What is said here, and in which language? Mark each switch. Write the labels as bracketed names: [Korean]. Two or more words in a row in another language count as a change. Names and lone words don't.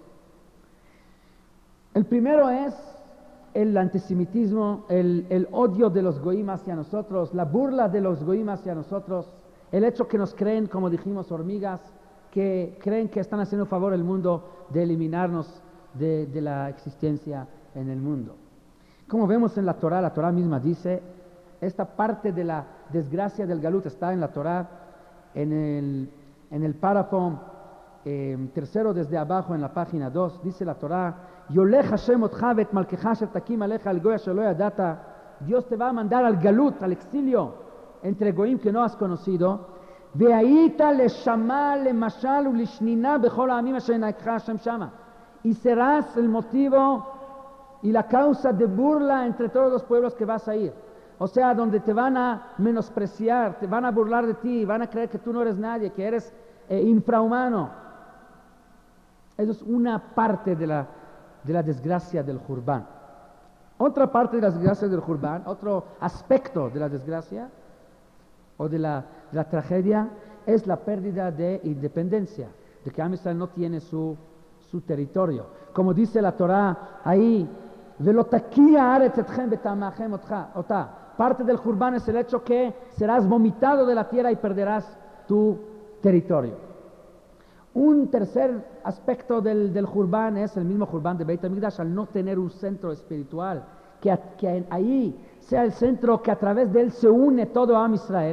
[Spanish] El primero es el antisemitismo, el odio de los goyim hacia nosotros, la burla de los goyim hacia nosotros, el hecho que nos creen, como dijimos, hormigas, que creen que están haciendo un favor al mundo de eliminarnos de la existencia en el mundo. Como vemos en la Torah misma dice, esta parte de la desgracia del Galut está en la Torah, en el párrafo tercero desde abajo en la página 2, dice la Torah, [Hebrew] יולך השם אתך ואת מלכך אשר תקים עליך אל גוי אשר לא ידעת. [Spanish] Dios te va a mandar al Galut, al exilio, entre goyim que no has conocido. [Hebrew] והיית לשמה למשל ולשנינה בכל העמים אשר ינהגך השם שמה. [Spanish] Y serás el motivo y la causa de burla entre todos los pueblos que vas a ir. O sea, donde te van a menospreciar, te van a burlar de ti, van a creer que tú no eres nadie, que eres infrahumano. Eso es una parte de la desgracia del Jurban. Otra parte de la desgracia del Jurban, otro aspecto de la desgracia o de la tragedia, es la pérdida de independencia, de que Am Israel no tiene su territorio. Como dice la Torah ahí, [Hebrew] ולא תקיא הארץ אתכם בטמאכם אתה. [Spanish] Parte del Jurban es el hecho que serás vomitado de la tierra y perderás tu territorio. Un tercer aspecto del Jurban es el mismo Jurban de Beit HaMikdash, al no tener un centro espiritual, que ahí sea el centro que a través de él se une todo Am Israel.